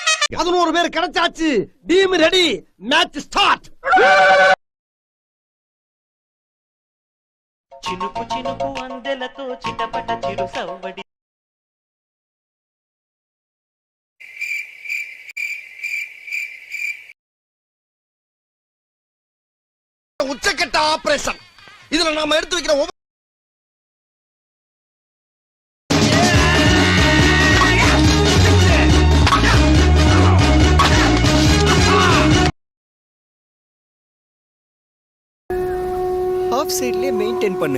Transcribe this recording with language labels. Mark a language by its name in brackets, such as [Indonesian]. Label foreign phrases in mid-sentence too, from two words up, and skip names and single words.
[Tamil] 11 பேர் கிடைச்சாச்சு. [English] Team ready. Match start. [Telugu] చినుకు చినుకు అందెలతో చిటపట చిరు సవ్వడి [Tamil] உச்சக்கட்ட ஆபரேஷன். இதுல நாம எடுத்து வைக்கிற [English] off sideலயே maintain [Tamil] பண்ணு.